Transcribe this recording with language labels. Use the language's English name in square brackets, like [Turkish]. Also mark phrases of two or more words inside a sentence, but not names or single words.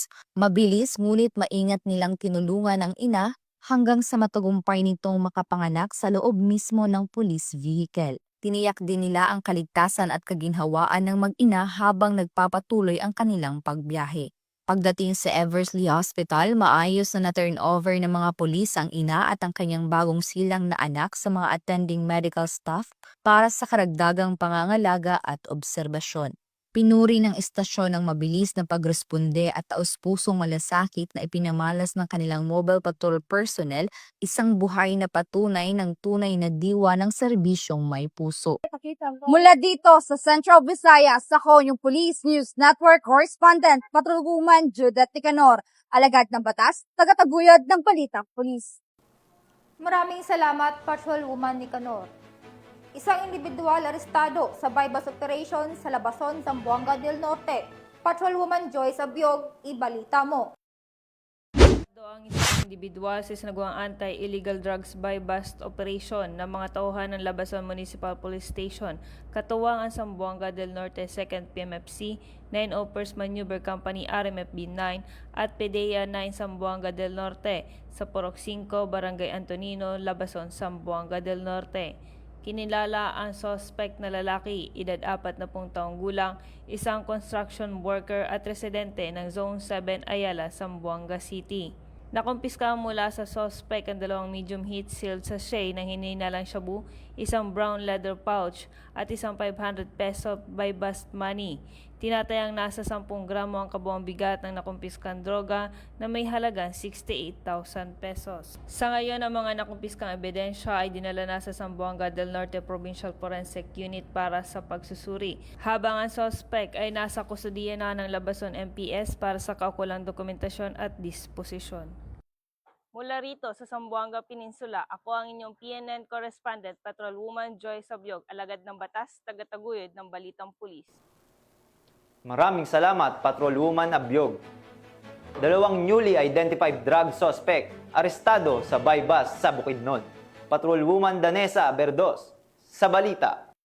[Filipino] Mabilis ngunit maingat nilang tinulungan ang ina hanggang sa matagumpay nitong makapanganak sa loob mismo ng [English] police vehicle. [Filipino] Tiniyak din nila ang kaligtasan at kaginhawaan ng mag-ina habang nagpapatuloy ang kanilang pagbiyahe. Pagdating sa Eversley Hospital, maayos na na-turn over ng mga pulis ang ina at ang kanyang bagong silang na anak sa mga [English] attending medical staff [Filipino] para sa karagdagang pangangalaga at obserbasyon. Pinuri ng istasyon ang mabilis na pagresponde at taus-pusong malasakit na ipinamalas ng kanilang [English] mobile patrol personnel, [Filipino] isang buhay na patunay ng tunay na diwa ng serbisyong may puso. Mula dito sa Central Visayas, ako yung Police News Network correspondent, Patrolwoman Judith Nicanor, alagad ng batas, tagataguyod ng Balitang Pulis. Maraming salamat, Patrolwoman Nicanor. Isang individual arestado sa bypass operation sa Labason, Zamboanga del Norte. Patrolwoman Joyce Abiog, ibalita mo. Ang isang individual sa sinagawang [English] anti-illegal drugs buy-bust operation [Filipino] ng mga tauhan ng Labason Municipal Police Station, katuwang ang Zamboanga del Norte 2nd PMFC, 9 Opers Maneuver Company RMFB 9 at PDEA 9 Zamboanga del Norte sa Purok 5, Barangay Antonino, Labason, Zamboanga del Norte. Kinilala ang suspect na lalaki, edad 40 taong gulang, isang [English] construction worker [Filipino] at residente ng Zone 7 Ayala, Zamboanga City. Nakumpiska mula sa suspect ang 2 [English] medium heat sealed sachet [Filipino] ng hinihinalang shabu, isang [English] brown leather pouch [Filipino] at isang 500 [English] peso by bust money. [Filipino] Tinatayang nasa 10 gramo ang kabuang bigat ng nakumpiskang droga na may halagang 68,000 pesos. Sa ngayon, ang mga nakumpiskang ebidensya ay dinala na sa Zamboanga del Norte Provincial Forensic Unit para sa pagsusuri, habang ang suspect ay nasa kustudiya na ng Labason MPS para sa kaukulang dokumentasyon at disposisyon. Mula rito sa Zamboanga Peninsula, ako ang inyong PNN correspondent, Patrolwoman Joyce Abiog, alagad ng batas, tagataguyod ng Balitang Pulis. Maraming salamat, Patrolwoman Abiog. 2 [English] newly identified drug suspect [Filipino] arestado sa buy-bust sa Bukidnon. Patrolwoman Danessa Berdos sa balita.